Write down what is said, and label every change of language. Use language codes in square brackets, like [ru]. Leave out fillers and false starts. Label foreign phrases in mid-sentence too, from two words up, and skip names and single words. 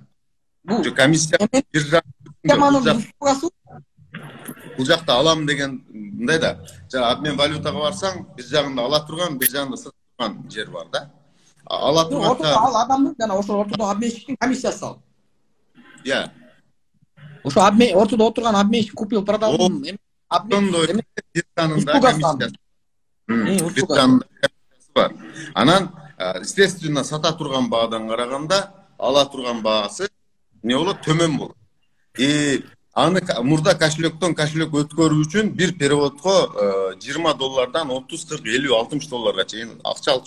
[ky] Бул комиссия биржа бул жакта алам деген мындай да. Жана обмен валютага барсаң, бир жагында ала турган, бир жагында сатып турган жер бар да. Ала турганда ал адамдын жана ошол ортодо обменщиктин комиссиясы ал. Иә. Ошо ортодо отурган обменщик [ru] купил, продал. [ky] Обмен биржанында комиссиясы бар. Анан естественно сата турган баадан караганда ала турган баасы не болот, төмөн болот. Аны мурда кошелектон кошелек өткөрүү үчүн бир переводко 20 доллардан 30, 40, 50, 60 долларга чейин акча алчу.